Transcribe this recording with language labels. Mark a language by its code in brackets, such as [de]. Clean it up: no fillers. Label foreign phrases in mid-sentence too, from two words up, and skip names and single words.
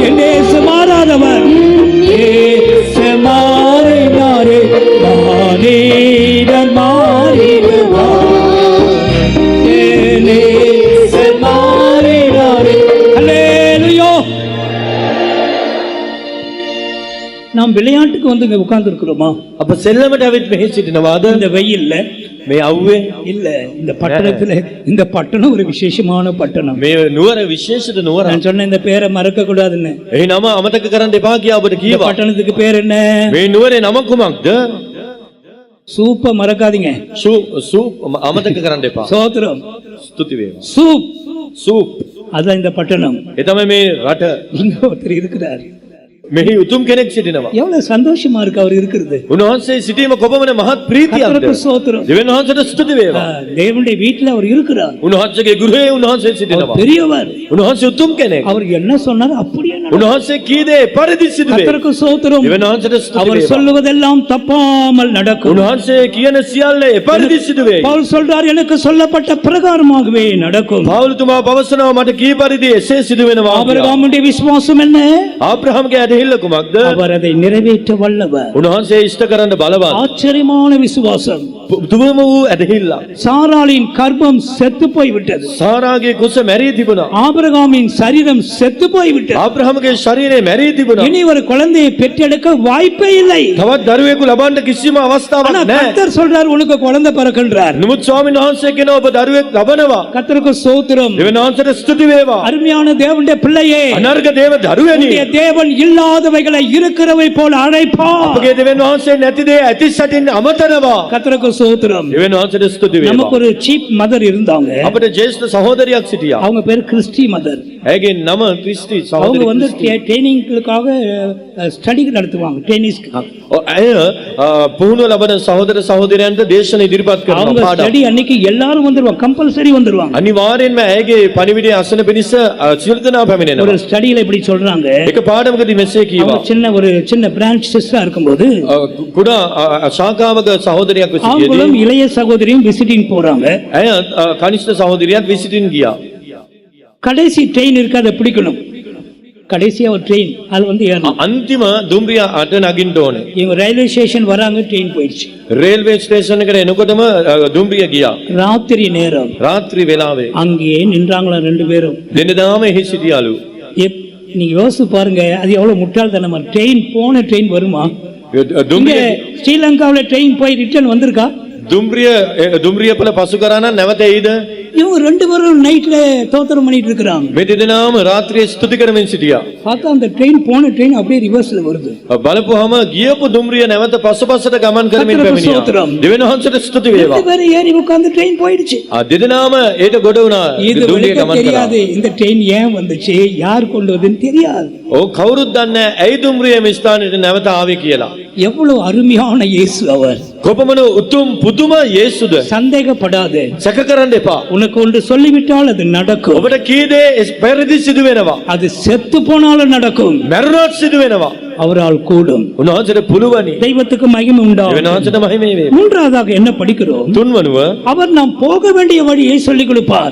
[ta] என்னேசு மாறாதவர், ஏசு மாறினாரே, மானிடர் மாறிடுவார். என்னேசு மாறினாரே. அல்லேலூயா. நாம் விளையாட்டுக்கு வந்து இங்க உட்கார்ந்து இருக்கிறோமா? [si] අප සෙල්ලමට ඇවිත් මෙහි සිටිනවාද? [ta] இந்த வெயில்ல [si] මේ අවුවේ [ta] இல்ல. இந்த பட்டணத்துல, இந்த பட்டணம் ஒரு விசேஷமான பட்டணம். [si] මේ නුවර විශේෂිත නුවර. [ta] நான் சொன்ன இந்த பேரை மறக்க கூடாதுன்னு. [si] ඒ නම අමතක කරන්න එපා කියා ඔබට [ta] இந்த [si] කීවා. [ta] பட்டணத்துக்கு பேர் என்ன? [si] මේ නුවරේ නම කුමක්ද? [ta] சூப்ப மறக்காதீங்க. [si] සූප් අමතක කරන්න එපා. [ta] சோத்திரம். [si] ස්තුති වේවා. [ta] சூப். [si] සූප්. [ta] அதான் இந்த பட்டணம். [si] ඒ තමයි මේ රට. [ta] இங்க ஒருத்தர் இருக்கிறார். [si] මෙහි උතුම් කෙනෙක් සිටිනවා. [ta] எவ்வளவு சந்தோஷமா இருக்கு அவர் இருக்கிறது. [si] උන්වහන්සේ සිටීම කොපමණ මහත් ප්‍රීතියක්ද? [ta] கர்த்தருக்கு ஸ்தோத்திரம். [si] දෙවියන් වහන්සේට ස්තුති වේවා. [ta] தேவனுடைய வீட்டில் அவர் இருக்கிறார். [si] උන්වහන්සේගේ ගෘහයේ උන්වහන්සේ [ta] அவர் [si] සිටිනවා. [ta] பெரியவர். [si] උන්වහන්සේ උතුම් කෙනෙක්. [ta] அவர் என்ன சொன்னார் அப்படியே நடக்கும். [si] උන්වහන්සේ කී දේ පරිදි සිදුවේ. [ta] கர்த்தருக்கு ஸ்தோத்திரம். [si] දෙවියන් වහන්සේට ස්තුති [ta] அவர் [si] වේවා. [ta] சொல்லுவதெல்லாம் தப்பாமல் நடக்கும். [si] උන්වහන්සේ කියන සියල්ල එපරිදි සිදුවේ. [ta] பவுல் சொல்றார், எனக்கு சொல்லப்பட்ட பிரகாரமாகவே நடக்கும். [si] පවුල්තුමා පවසනවා මට කී පරිදි එසේ සිදු වෙනවා. [ta] ஆபிரகாமுடைய விசுவாசம் என்ன? [si] ආබ්‍රහම්ගේ ඇදහිල්ල කුමක්ද? [ta] அவர் அதை நிறைவேற்ற வல்லவர். [si] උන්වහන්සේ ඉෂ්ට කරන්න බලවත්. [ta] ஆச்சரியமான விசுவாசம். [si] දුවම වූ ඇදහිල්ල. [ta] சாராளின் கர்ப்பம் செத்து போய் விட்டது. [si] සාරාගේ කුස මැරී තිබුණා. [ta] ஆபிரகாமின் சரீரம் செத்து போய் விட்டது. [si] ආබ්‍රහම්ගේ ශරීරය මැරී තිබුණා. [ta] இனி ஒரு குழந்தையை பெற்றெடுக்க வாய்ப்பே இல்லை. [si] තවත් දරුවෙකු ලබන්න කිසිම [ta] ஆனா [si] අවස්ථාවක් නැහැ. [ta] கர்த்தர் சொல்றார், உனக்கு குழந்தை பிறக்கின்றார். [si] නමුත් ස්වාමීන් වහන්සේ කියනවා ඔබ දරුවෙක් ලබනවා. [ta] கர்த்தருக்கு ஸ்தோத்திரம். [si] දෙවියන් වහන්සේට ස්තුති වේවා. [ta] அருமையான தேவனுடைய பிள்ளையே, [si] අනර්ග දේව දරුවනි. [ta] உன்னுடைய தேவன் இல்லாதவைகளை இருக்கிறவை போல அழைப்பார். [si] අපගේ දෙවියන් වහන්සේ නැති දේ ඇති සැටින් අමතනවා. [ta] கர்த்தருக்கு ஸ்தோத்திரம். [si] දෙවියන් වහන්සේට ස්තුති වේවා. [ta] நமக்கு ஒரு [en] chief mother [ta] இருந்தாங்க. [si] අපිට ජේෂ්ඨ සහෝදරියක් සිටියා. [ta] அவங்க பேர் கிறிஸ்டி மதர். [si] ඇගේ නම ක්‍රිස්ටි [ta] அவங்க [si] සහෝදරිය. [ta] வந்து ட்ரைனிங்களுக்காக ஸ்டடி நடத்துவாங்க. [si] ටෙනිස් ඇය පුහුණුව ලබන සහෝදර සහෝදරයන්ට දේශන ඉදිරිපත් කරනවා [ta] அவங்க [si] පාඩම්. [ta] ஸ்டடி அன்னைக்கு எல்லாரும் வந்துருவாங்க, கம்பல்சரி வந்துருவாங்க. [si] අනිවාර්යෙන්ම ඇගේ පණිවිඩය අසන පිණිස සියලු දෙනා [ta] ஒரு [si] පැමිණෙනවා. [ta] ஸ்டடியில இப்படி சொல்றாங்க, [si] එක පාඩමකදී මෙසේ [ta] அவங்க [si] කීවා. [ta] ஒரு சின்ன பிரான்ச் சிஸ்டரா இருக்கும்போது [si] කුඩා ශාඛාවක සහෝදරියක් [ta] அவங்களும் [si] විසිටියේදී [ta] இளைய சகோதரியும் விசிட்டிங் போறாங்க. [si] ඇය කනිෂ්ඨ සහෝදරියත් විසිටින් ගියා. [ta] கடைசி ட்ரெயின் இருக்கு, அதை பிடிக்கணும். கடைசியா ஒரு ட்ரெயின் அது வந்து ஏறணும். [si] අන්තිම දුම්රිය අට නගින්න ඕනේ. [ta] இவங்க [en] railway station [ta] வராங்க, ட்ரெயின் போயிடுச்சு. [en] railway station [si] එකට එනකොටම දුම්රිය ගියා. [ta] ராத்திரி நேரம் [si] රාත්‍රී වෙලාවේ [ta] அங்கேயே நின்றாங்களா ரெண்டு பேரும். [si] දෙන්නදාම එහි සිටියාලු. [ta] நீங்க யோசிச்சு பாருங்க, அது எவ்வளவு முட்டாள்தனமா. ட்ரெயின் போன ட்ரெயின் வருமா? இங்க [si] දුම්රිය [ta] ஸ்ரீலங்காவுல ட்ரெயின் போய் ரிட்டர்ன் வந்திருக்கா? [si] දුම්රිය පළ පසු කරා නම් නැවත එයිද? [ta] இவங்க ரெண்டு பேரும் நைட்ல தோத்திரம் பண்ணிட்டு இருக்கிறாங்க. [si] මේ දෙදෙනාම රාත්‍රියේ ස්තුති කරමින් සිටියා. [ta] பார்த்தா அந்த ட்ரெயின் போன ட்ரெயின் அப்படியே ரிவர்ஸ்ல வருது. [si] බලපුවාම ගියපු දුම්රිය නැවත පස්සට ගමන් කරමින් පැමිණියා. දෙවෙනි වහන්සේට ස්තුති වේවා. [ta] ரெண்டு பேரும் ஏறி உட்கார்ந்து ட்ரெயின் போயிடுச்சு. [si] දෙදෙනාම ඒට ගොඩ වුණා. [ta] இது [si] දුම්රිය [ta] வெளியே [si] ගමන් කරා. [ta] தெரியாது, இந்த ட்ரெயின் ஏன் வந்துச்சு, யார் கொண்டு வந்ததுன்னு தெரியாது. [si] කවුරුත් දන්නේ ඇයි දුම්රිය මේ ස්ථානෙට නැවත ආවේ කියලා. [ta] எவ்வளவு அருமையான இயேசு அவர். [si] කොපමණ උතුම් පුදුම යේසුද. [ta] சந்தேகப்படாதே. [si] සැක කරන්න එපා. [ta] உனக்கு ஒன்று சொல்லிவிட்டால் அது நடக்கும். [si] ඔබට කී දේ පෙරදි සිදු වෙනවා. [ta] அது செத்து போனாலும் நடக்கும். [si] මැරුණොත් සිදු වෙනවා. [ta] அவரால் கூடும். [si] උන්වහන්සේට පුළුවනි. [ta] தெய்வத்துக்கு மகிமை உண்டாகும். [si] දෙවෙනාන්සේට මහිමේ වේ. [ta] மூன்றாவதாக என்ன படிக்கிறோம்? [si] තුන්වනුව [ta] அவர் நாம் போக வேண்டிய வழியை சொல்லிக் கொடுப்பார்.